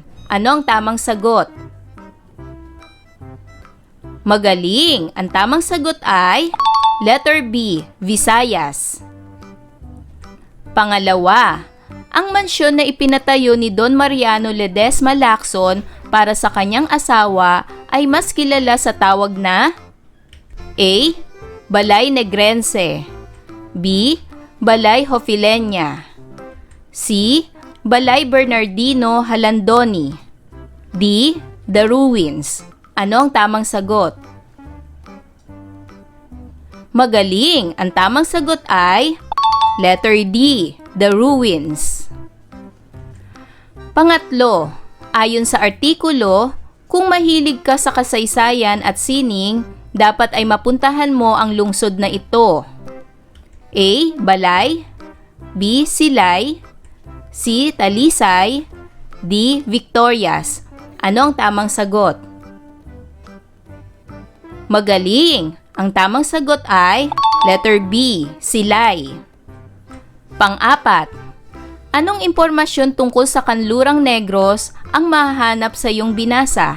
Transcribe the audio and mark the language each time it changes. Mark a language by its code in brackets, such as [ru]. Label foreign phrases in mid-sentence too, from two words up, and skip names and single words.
[tl] Ano ang tamang sagot? Magaling! Ang tamang sagot ay letter B. Visayas. Pangalawa, ang mansyon na ipinatayo ni Don Mariano Ledesma Lacson para sa kanyang asawa ay mas kilala sa tawag na A. Balay Negrense, B. Balay Hofilenya, C. Balay Bernardino Halandoni, D. The Ruins. Ano ang tamang sagot? Magaling! Ang tamang sagot ay letter D. The Ruins. Pangatlo, ayon sa artikulo, kung mahilig ka sa kasaysayan at sining, dapat ay mapuntahan mo ang lungsod na ito. A. Balay, B. Silay, C. Talisay, D. Victorias. Ano ang tamang sagot? Magaling! Ang tamang sagot ay letter B. Silay. Pang-apat, anong impormasyon tungkol sa Kanlurang Negros ang mahahanap sa iyong binasa?